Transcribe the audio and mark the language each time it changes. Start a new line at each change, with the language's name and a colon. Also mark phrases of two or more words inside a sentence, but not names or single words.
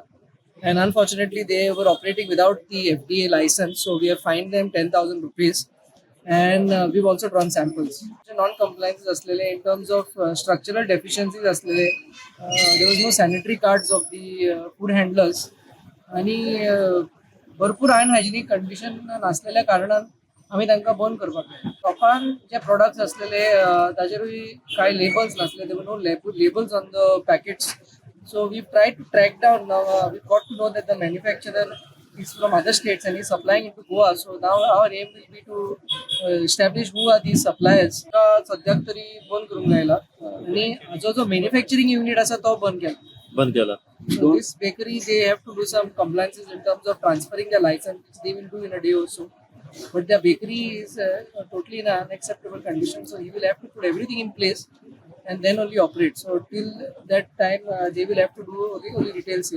English: And unfortunately, they were operating without the FDA license. So we have fined them 10,000 rupees. And we've also drawn samples. Non-compliances
Konkani: असलेले
English: in terms of structural deficiencies
Konkani: असलेले,
English: there was no sanitary cards of the food handlers,
Konkani: आणि भरपूर
English: unhygienic condition
Konkani: नसलेल्या कारणान आम्ही तांकां बंद करपाक लायले. शॉपान जे प्रोडक्ट्स असलेले ताचेरूय कांय लेबल्स नसले.
English: There were no labels on the packets. So we've tried to track down. Now we've got to know that the manufacturer is from other states and he's supplying into Goa. So now our aim will be to establish who are these suppliers.
Konkani: सद्याक तरी बंद करूंक लायला, आणि जो
English: manufacturing unit
Konkani: आसा तो बंद केला.
English: So this bakery, they have to do some compliances in terms of transferring the license, which they will do in a day or so. But the bakery is totally in an unacceptable condition. So he will have to put everything in place and then only operate. So till that time, they will have to do only retail sale.